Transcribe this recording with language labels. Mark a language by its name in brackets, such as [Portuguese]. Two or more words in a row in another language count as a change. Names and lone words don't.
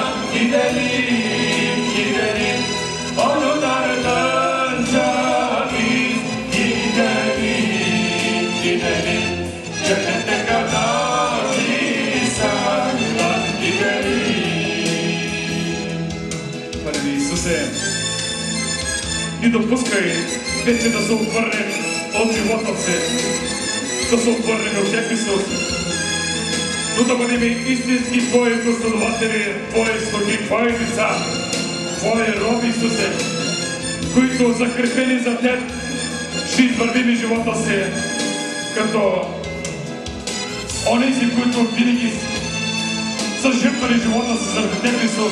[Turkish] Gidelim, gidelim onun ardınca biz. Gidelim, gidelim cennete kadar İsa'yla. Gidelim. [Bulgarian] Pane Исусе, ни допускай вече да се отвърнем от живота си, да се отвърнем от Теб, Исус, но да бъдем истински Твои последователи, Твои слуги, Твои деца, Твои роби, Исусе, които закрепени за Теб ще извървим живота си като онези, които винаги са жертвали живота си заради Теб, Исус.